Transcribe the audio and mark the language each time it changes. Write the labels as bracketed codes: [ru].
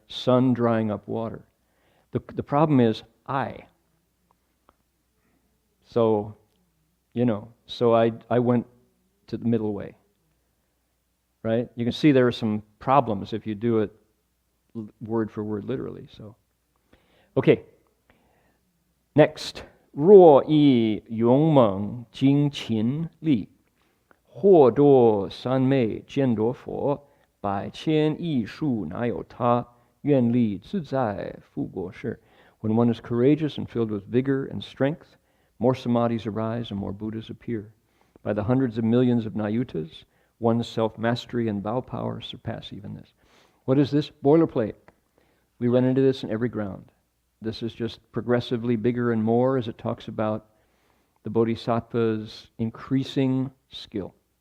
[en] Sun drying up water. The problem is I. So, so I went to the middle way, right? You can see there are some problems if you do it word for word literally. So, okay. Next, [zh] 若以勇猛精勤力，或多三昧见多佛，百千亿数哪有他，愿力自在复过世. [en] When one is courageous and filled with vigor and strength, more samadhis arise and more Buddhas appear. By the hundreds of millions of Nayutas, one's self-mastery and vow power surpass even this. What is this? Boilerplate. We run into this in every ground. This is just progressively bigger and more as it talks about the Bodhisattva's increasing skill.